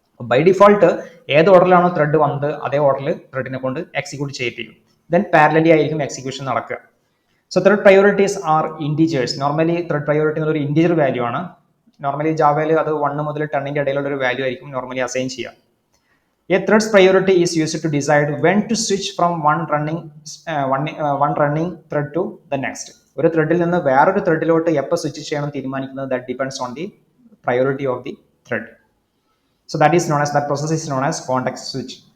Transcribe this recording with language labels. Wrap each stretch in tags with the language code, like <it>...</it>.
<ml>By default ഏത് ഓർഡറിലാണോ thread വന്നത് അതേ ഓർഡറിൽ ത്രെഡിനെ കൊണ്ട് എക്സിക്യൂട്ട് ചെയ്യിപ്പിക്കും. ദെൻ പാരലലി ആയിരിക്കും എക്സിക്യൂഷൻ നടക്കുക.</ml> <en>So thread priorities are integers.</en> <ml>Normally thread priority എന്നൊരു ഇൻറ്റീജർ വാല്യൂ ആണ്. നോർമലി ജാവയിൽ അത് 1 മുതൽ 10ന്റെ ഇടയിലുള്ള ഒരു വാല്യൂ ആയിരിക്കും നോർമലി അസൈൻ ചെയ്യുക.</ml> <en>A thread's priority is used to decide when to switch from one running thread to the next.</en> <ml>ഒരു ത്രെഡിൽ നിന്ന് വേറൊരു ത്രെഡിലോട്ട് എപ്പോൾ സ്വിച്ച് ചെയ്യണം തീരുമാനിക്കുന്നത്</ml> <en>that depends on the priority of the thread. So that process is known as context switch.</en>